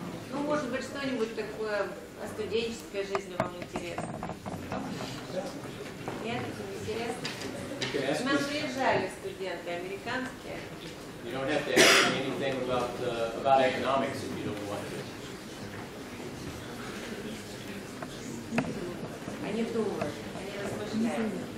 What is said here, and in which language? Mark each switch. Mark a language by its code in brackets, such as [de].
[ru] Ну, может быть, что-нибудь такое о студенческой жизни вам интересно? Нет, интересно? К нам приезжали студенты американские. [en] You don't have to ask me anything about economics if you don't want to. [ru] Они думают, они размышляют.